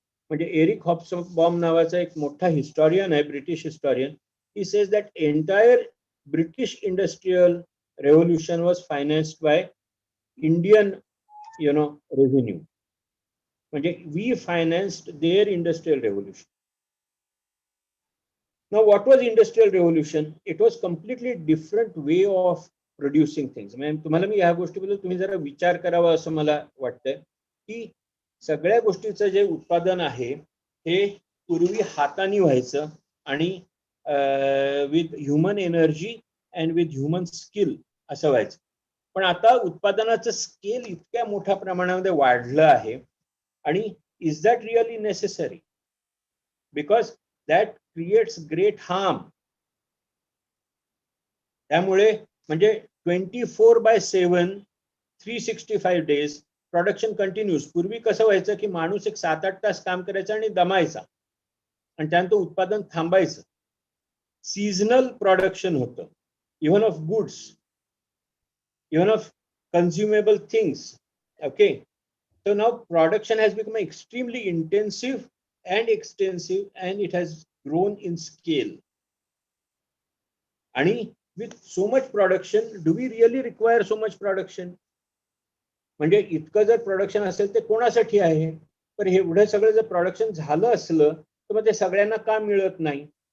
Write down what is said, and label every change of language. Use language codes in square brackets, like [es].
[mr] म्हणजे Eric Hobsbawm नावाचा एक मोठा हिस्टॉरियन आहे, British हिस्टॉरियन. [en] He says that entire British industrial revolution was financed by Indian revenue. म्हणजे we financed their industrial revolution. Now, what was industrial revolution? It was completely different way of producing things. [mr] म्हणजे तुम्हाला मी ह्या गोष्टीबद्दल तुम्ही जरा विचार करावा असं मला वाटतंय की सगळ्या गोष्टीचं जे उत्पादन आहे हे पूर्वी हाताने व्हायचं आणि [en] with human energy and with human skill [mr] असं व्हायचं. पण आता उत्पादनाचं स्केल इतक्या मोठ्या प्रमाणामध्ये वाढलं आहे आणि [en] Is that really necessary? Because that creates great harm. [mr] त्यामुळे म्हणजे [en] 24/7 365 days production continuous. [mr] पूर्वी कसं व्हायचं की माणूस एक 7-8 तास काम करायचा आणि दमायचा आणि त्यानंतर उत्पादन थांबायचं. [en] Seasonal production होतं, even of goods, even of consumable things. Okay, so now production has become extremely intensive and extensive and it has grown in scale. And with so much production, do we really require so much production? [mr] म्हणजे इतकं जर production असेल ते कोणासाठी आहे? तर एवढं सगळं जर प्रोडक्शन झालं असलं तर मग ते सगळ्यांना का मिळत नाही?